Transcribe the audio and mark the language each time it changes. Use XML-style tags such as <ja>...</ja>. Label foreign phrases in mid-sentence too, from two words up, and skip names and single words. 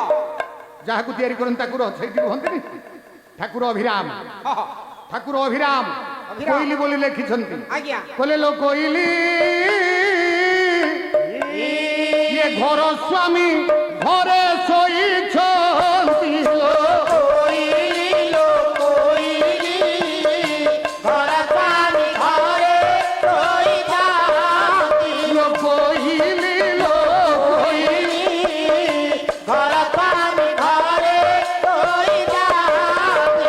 <or>ଯାହାକୁ ତିଆରି କରନ୍ତି ତାକୁ ସେଇଠି ରୁହନ୍ତିନି। ଠାକୁର ଅଭିରାମ, ହଁ ଠାକୁର ଅଭିରାମ ଅଭିରାମ। କୋଇଲି ବୋଲି ଲେଖିଛନ୍ତି। ଆଜ୍ଞା କହିଲେ ଲୋ କୋଇଲି ଇଏ ଘର ସ୍ୱାମୀ ଘରେ ଶୋଇଛନ୍ତି ଲୋ। କୋଇଲୋ କୋଇଲି ଘର ସ୍ୱାମୀ ଘରେ ରହୁଥାନ୍ତି ଲୋ କୋଇଲି ଲୋ କୋଇଲି ଘର ସ୍ୱାମୀ ଘରେ ରହୁଥାନ୍ତି</or>